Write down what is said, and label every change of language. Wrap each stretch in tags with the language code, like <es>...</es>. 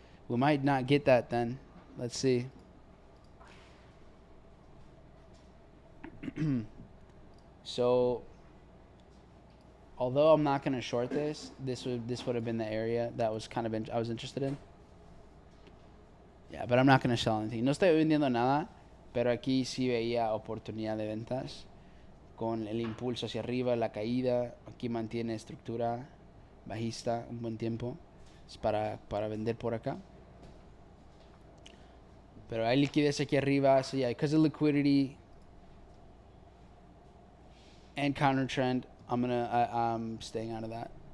<en>We might not get that then. Let's see. So, although I'm not going to short this, this would have been the area that was kind of I was interested in. Yeah, but I'm not going to sell anything.</en> <es>No estoy vendiendo nada, pero aquí sí veía oportunidad de ventas. Con el impulso hacia arriba, la caída, aquí mantiene estructura bajista un buen tiempo. Es para vender por acá. Pero hay liquidez aquí arriba,</es> <en>so yeah, because of liquidity and counter trend, I'm staying out of that.</en>